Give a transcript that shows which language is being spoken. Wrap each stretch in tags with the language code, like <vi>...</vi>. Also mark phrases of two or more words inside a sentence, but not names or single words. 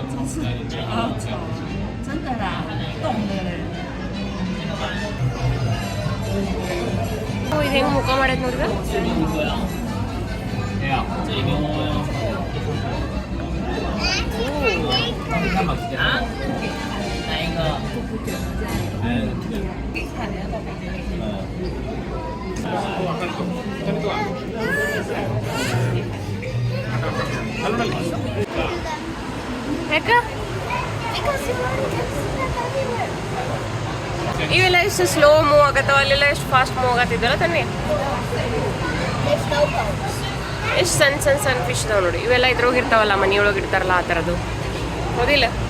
<zh>真的啦，冻的嘞。</zh> <kn>ಇದು ಹೆಂಗೆ ಮುಖ ಮಾಡೈತೆ ನೋಡ್ರಿ</kn> <zh>没有，这里面看吧，啊，哪一个？</zh> <kn>ಯಾಕೆ ಇವೆಲ್ಲ ಎಷ್ಟು</kn> <en>slow move</en> <kn>ಆಗತ್ತವ ಅಲ್ಲೆಲ್ಲ ಎಷ್ಟು</kn> <en>fast move</en> <kn>ಆಗತ್ತಿದ್ದಲ್ಲ ತನ್ನಿ ಎಷ್ಟು ಸಣ್ಣ ಸಣ್ಣ ಸಣ್ಣ ಫಿಶ್ ಇದಾವೆ ನೋಡಿ ಇವೆಲ್ಲ ಇದ್ರೊಳಗೆ ಇರ್ತಾವಲ್ಲ ಮನೆಯೊಳಗೆ ಇಡ್ತಾರಲ್ಲ ಆ ಥರದ್ದು ಹೌದಿಲ್ಲ</kn>